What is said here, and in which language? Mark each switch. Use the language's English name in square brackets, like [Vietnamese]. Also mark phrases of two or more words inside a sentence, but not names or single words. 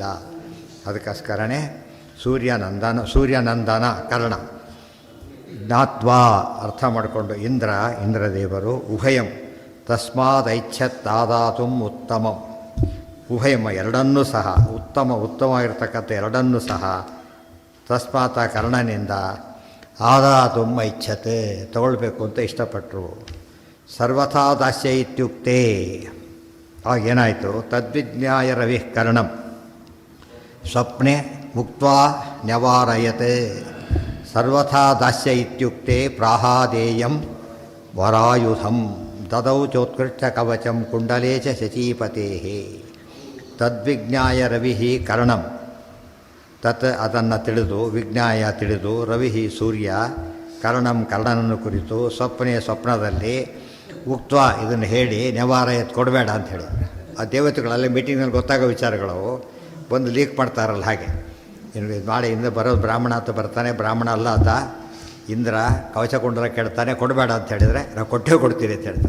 [Sanskrit] ಅದಕ್ಕೋಸ್ಕರನೇ ಸೂರ್ಯನಂದನ ಕರ್ಣ, ಜ್ಞಾತ್ವಾ [Kannada] ಅರ್ಥ ಮಾಡಿಕೊಂಡು ಇಂದ್ರದೇವರು [Sanskrit] ಉಭಯಂ ತಸ್ಮಾದ್ ಐಚ್ಛತ್ ಆದಾತುಂ ಉತ್ತಮಂ. [Kannada] ಉಭಯಂ ಎರಡನ್ನೂ ಸಹ, ಉತ್ತಮವಾಗಿರ್ತಕ್ಕಂಥ ಎರಡನ್ನೂ ಸಹ ತಸ್ಮಾತ್ ಕರ್ಣನಿಂದ [Sanskrit] ಆದಾತುಂ ಐಚ್ಛತ್ [Kannada] ತಗೊಳ್ಬೇಕು ಅಂತ ಇಷ್ಟಪಟ್ಟರು. [Sanskrit] ಸರ್ವಥಾ ದಾಸ್ಯ ಇತ್ಯುಕ್ತೆ. [Kannada] ಆಗೇನಾಯಿತು? [Sanskrit] ತದ್ವಿಜ್ಞಾಯ ರವಿಃ ಕರ್ಣಂ ಸ್ವಪ್ನೆ ಮುಕ್ತ್ವಾ ನ್ಯವಾರಯತ್. ಸರ್ವಥಾ ದಾಸ್ಯ ಇತ್ಯುಕ್ತೆ ಪ್ರಾಹಾದೇಯಂ ವರಾಯುಧಂ ದದೌ ಚೋತ್ಕೃಷ್ಟ ಕವಚಂ ಕುಂಡಲೇ ಚ ಶಚೀಪತೇಃ. ತದ್ವಿಜ್ಞಾಯ ರವಿಃ ಕರ್ಣಂ. [Kannada] ತತ್ ಅದನ್ನು ತಿಳಿದು, ವಿಜ್ಞಾಯ ತಿಳಿದು, ರವಿಃ ಸೂರ್ಯ, ಕರ್ಣಂ ಕರ್ಣನನ್ನು ಕುರಿತು, ಸ್ವಪ್ನದಲ್ಲಿ ಉಕ್ತ್ವ ಇದನ್ನು ಹೇಳಿ ನ್ಯವಾರಯತ್ ಕೊಡಬೇಡ ಅಂತ ಹೇಳಿ. ಆ ದೇವತೆಗಳಲ್ಲಿ ಮೀಟಿಂಗ್ನಲ್ಲಿ ಗೊತ್ತಾಗೋ ವಿಚಾರಗಳು ಬಂದು ಲೀಕ್ ಮಾಡ್ತಾರಲ್ಲ, ಹಾಗೆ ಇನ್ನು ಇದು ಮಾಡಿ ಇಂದ ಬರೋದು ಬ್ರಾಹ್ಮಣ ಅಂತ ಬರ್ತಾನೆ, ಬ್ರಾಹ್ಮಣ ಅಲ್ಲ ಆತ ಇಂದ್ರ ಕವಚ ಕುಂಡಲ ಕೇಳ್ತಾನೆ, ಕೊಡಬೇಡ ಅಂತ ಹೇಳಿದರೆ ನಾವು ಕೊಡ್ತೀವಿ ಅಂತ ಹೇಳ್ತಾರೆ.